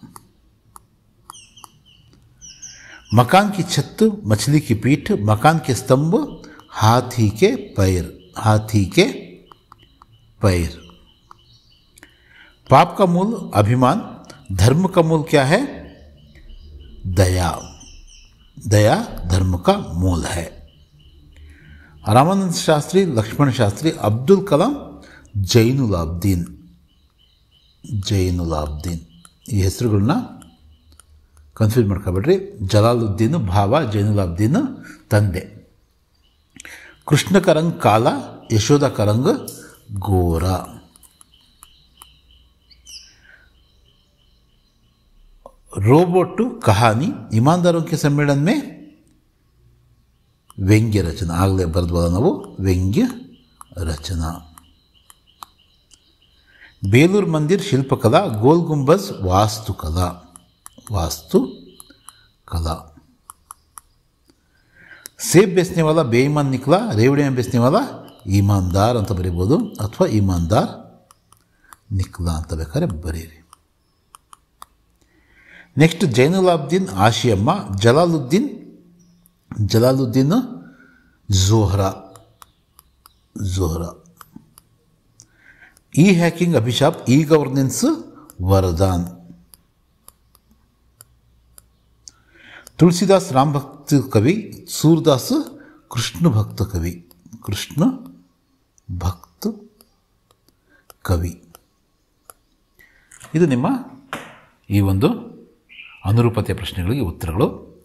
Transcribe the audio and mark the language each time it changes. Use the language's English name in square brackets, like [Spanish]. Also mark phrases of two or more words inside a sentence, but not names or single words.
[Hindi] मकान की छत, मछली की पीठ, मकान के स्तंभ, हाथी के पैर, हाथी के पैर. पाप का मूल अभिमान, धर्म का मूल क्या है, दया, दया धर्म का मूल है. रामानंद शास्त्री, लक्ष्मण शास्त्री, अब्दुल कलाम, [Kannada] ಜೈನುಲಾಬ್ದೀನ್, ಜೈನುಲಾಬ್ದೀನ್. ಈ ಹೆಸರುಗಳನ್ನ ಕನ್ಫ್ಯೂಸ್ ಮಾಡ್ಕೊಬೇಡ್ರಿ. ಜಲಾಲುದ್ದೀನ್ ಭಾವ, ಜೈನುಲಾಬ್ದೀನ್ ತಂದೆ. [Hindi] कृष्ण का रंग काला, यशोदा का रंग गोरा. रोबोट कहानी, ईमानदारों के सम्मेलन में व्यंग्य रचना, [Kannada] ಆಗಲೇ ಬರೆದ್ವಲ್ಲ ನಾವು, [Hindi] व्यंग्य रचना. बेलूर मंदिर शिल्पकला, गोल गुंबज वास्तुकला, वास्तुकला. सेब बेचने वाला बेईमान निकला, रेवड़ियाँ बेचने वाला ईमानदार [Kannada] ಅಂತ ಬರೀಬೋದು, ಅಥವಾ [Hindi] ईमानदार निकला [Kannada] ಅಂತ ಬೇಕಾದ್ರೆ ಬರೀರಿ. [Hindi] ನೆಕ್ಸ್ಟ್, ಜೈನುಲಾಬ್ದೀನ್ ಆಶಿಯಮ್ಮ, ಜಲಾಲುದ್ದೀನ್ ज़ोहरा, ई हैकिंग अभिशाप, ई गवर्नेंस वरदान. तुलसीदास राम भक्त कवि, सूरदास कृष्ण भक्त कवि, कृष्ण भक्त कवि. [Kannada] ಇದು ನಿಮ್ಮ ಈ ಒಂದು ಅನುರೂಪತೆಯ ಪ್ರಶ್ನೆಗಳಿಗೆ ಉತ್ತರಗಳು.